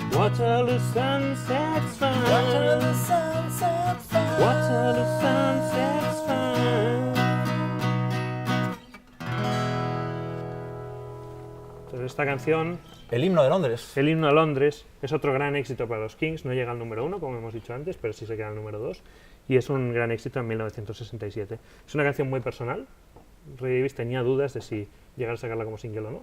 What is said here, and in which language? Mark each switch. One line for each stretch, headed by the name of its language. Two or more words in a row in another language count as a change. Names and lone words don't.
English: Waterloo sunset's fine. Waterloo sunset's fine. Waterloo sunset's fine.
Spanish: Entonces esta canción, El himno de Londres. el himno a Londres, es otro gran éxito para los Kings. No llega al número 1, como hemos dicho antes, pero sí se queda al número 2. Y es un gran éxito en 1967. Es una canción muy personal. Ray Davies tenía dudas de si llegar a sacarla como single o no.